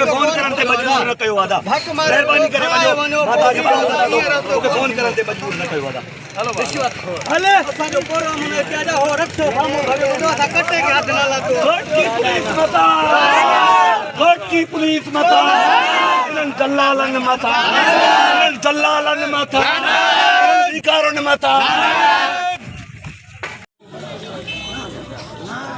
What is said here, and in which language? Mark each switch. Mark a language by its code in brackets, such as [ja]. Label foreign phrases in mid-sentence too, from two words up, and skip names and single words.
[sd] फोन करण ते मजबूर न कयो आदा मेहरबानी करे वञो माता के मूंखे फोन करण ते मजबूर न कयो आदा हलो हले असांजो प्रोग्राम ने प्याजा हो रखो सामो भगे असा कटे के हाथ ना लागो घोट की पुलिस मता इन्हनि दलालनि मथा अधिकारनि मथा